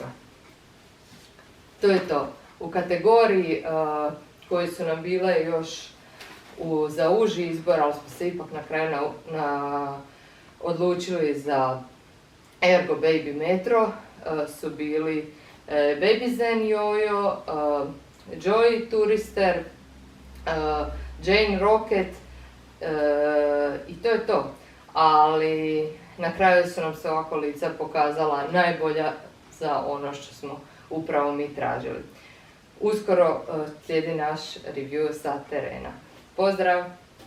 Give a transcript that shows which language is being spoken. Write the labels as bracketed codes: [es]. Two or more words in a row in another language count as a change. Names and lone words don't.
[hr] To je to. U kategoriji koji su nam bile još za uži izbor, ali smo se ipak na kraju odlučili za Ergo Baby Metro, su bili Baby Zen Jojo, Joy Tourister, Jane Rocket i to je to. Ali na kraju su nam se ova kolica pokazala najbolja za ono što smo upravo mi tražili. Uskoro slijedi naš review sa terena. Pozdrav!